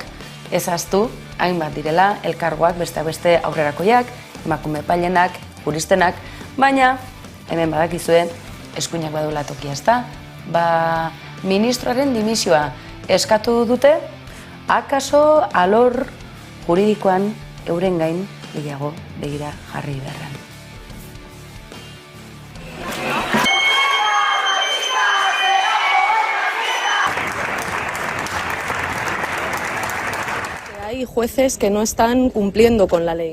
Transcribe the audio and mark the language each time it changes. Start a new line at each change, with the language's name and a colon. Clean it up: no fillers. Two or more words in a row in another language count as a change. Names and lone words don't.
Basque: Ez ahaztu, hainbat direla, elkargoak besteak beste aurrerakoiak, emakume epailenak, juristenak, baina, hemen badakizue, eskuinak badula tokia ezta, ministroaren dimisioa eskatu dute, akaso alor juridikoan euren gain gehiago begira jarri beharran.
Spanish: Hay jueces que no están cumpliendo con la ley.